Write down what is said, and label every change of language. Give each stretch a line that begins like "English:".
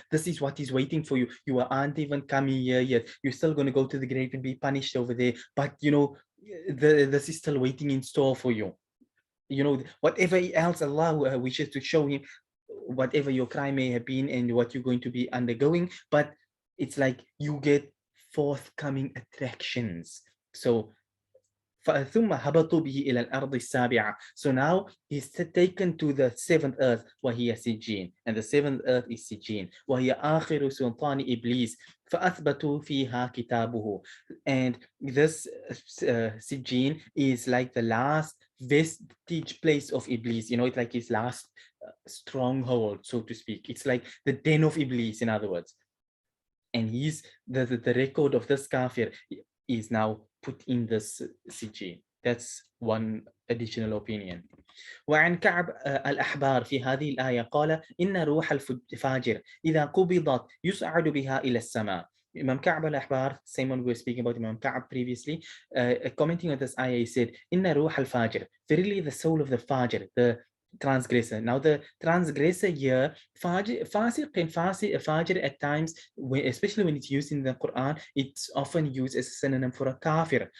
English: This is what is waiting for you. You aren't even coming here yet. You're still going to go to the grave and be punished over there. But this is still waiting in store for you. Whatever else Allah wishes to show him, whatever your crime may have been and what you're going to be undergoing, but it's like you get forthcoming attractions.
Arabic: So ثم هبطوا به إلى الأرض السابعة.
English: So now he's taken to the seventh earth,
Arabic: وهي سجين,
English: and the seventh earth is Sijjeen.
Arabic: وهي آخر سلطان إبليس فأثبتوا فيها كتابه.
English: And this Sijjeen is like the last vestige place of Iblis. It's like his last stronghold, so to speak. It's like the den of Iblis, in other words. And the record of this kafir is now put in this Sijjeen. That's one additional opinion.
Arabic: وعن كعب الأحبار في هذه الآية قال إن روح الفاجر إذا قبضت يصعد بها إلى السماء.
English: Imam Ka'b al-Ahbar, same one we were speaking about Imam Ka'b previously, commenting on this ayah, he said,
Arabic: Inna ruh al-fajr,
English: verily the soul of the fajr, the transgressor. Now the transgressor here, fasiq and fajr at times, especially when it's used in the Quran, it's often used as a synonym for a kafir.